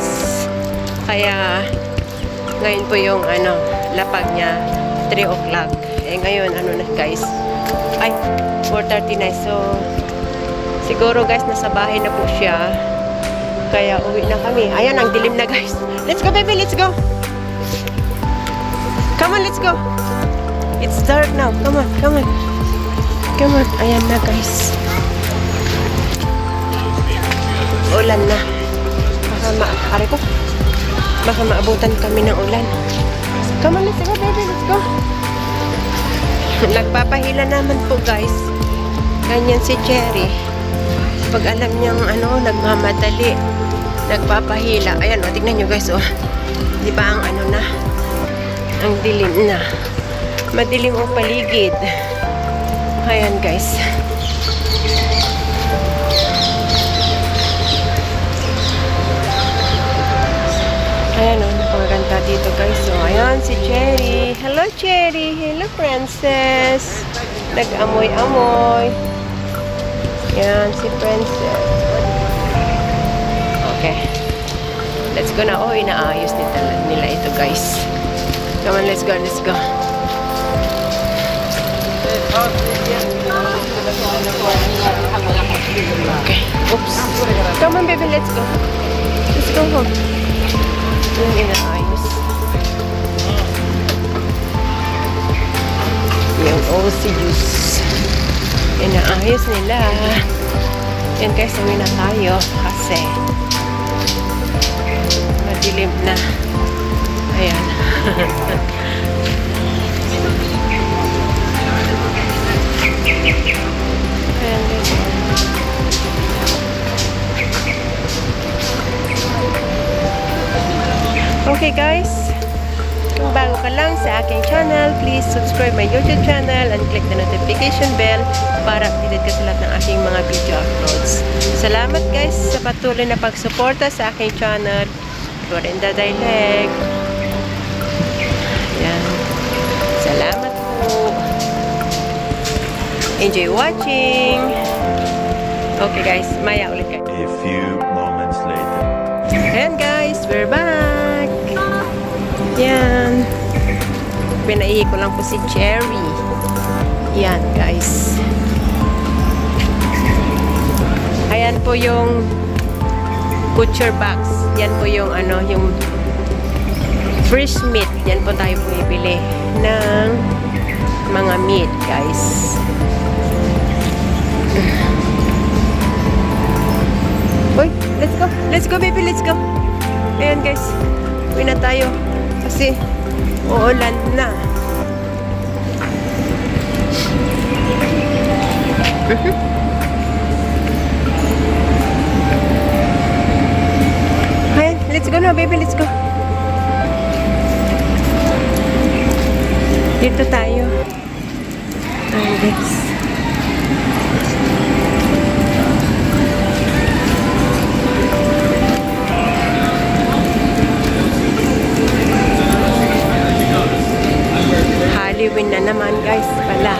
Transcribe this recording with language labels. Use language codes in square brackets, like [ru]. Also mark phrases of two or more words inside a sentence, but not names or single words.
[tl] Kaya ngayon po yung lapag niya 3 o'clock. Eh ngayon, na, guys? Ay, 4:30 na. So, siguro, guys, nasa bahay na po siya. Kaya uwi na kami. Ayan, ang dilim na, guys. [en] Let's go, baby. Let's go. Come on, let's go. It's dark now. Come on, come on. Come on. [tl] Ayan na, guys. Ulan na. Baka maabutan kami ng ulan. [en] Come on, let's go, baby. Let's go. [tl] Nagpapahila naman po, guys. Ganyan si Cherry. Pag alam niyang nagmamadali, nagpapahila. Ayan, tignan nyo, guys, oh. Di ba ang ang dilim na. Madilim ang paligid. Ayan, guys. Ayan, napakaganda dito, guys. So, ayan, si Cherry. Hello, Cherry. Hello, Princess. Nag-amoy-amoy. Ayan, si Princess. [en] Okay. Let's go na. [tl] Oh, inaayos nila ito, guys. [en] Come on, let's go, let's go. Okay. Oops. Come on, baby, let's go. Let's go home. [tl] Yung inaayos. Yung OC juice. Inaayos. ayos nila. Yan guys, uwi na tayo kasi madilim na. Ayan. Ayan guys. Okay guys, kung bago ka lang sa aking channel, [en] please subscribe my YouTube channel and click the notification bell [tl] para updated ka sa lahat ng aking mga [en] video uploads. [tl] Salamat guys sa patuloy na pagsuporta sa aking channel. Florinda Dialect. Yan. Salamat po. [en] Enjoy watching. [tl] Okay guys, maya ulit kayo. [en] A few moments later. Ayan guys, we're back. [tl] Yan. Pinaihi ko lang po si Cherry. Yan guys. Ayan po yung butcher box. Yan po yung ano, yung fresh meat. Yan po tayo bumibili ng mga meat guys. Uy, [en] let's go. Let's go baby, let's go. [tl] Ayan guys. Uwi na tayo. Kasi uulan na. Ayan, [en] let's go na baby, let's go. [tl] Dito tayo. Ayan guys. Halloween na naman guys pala.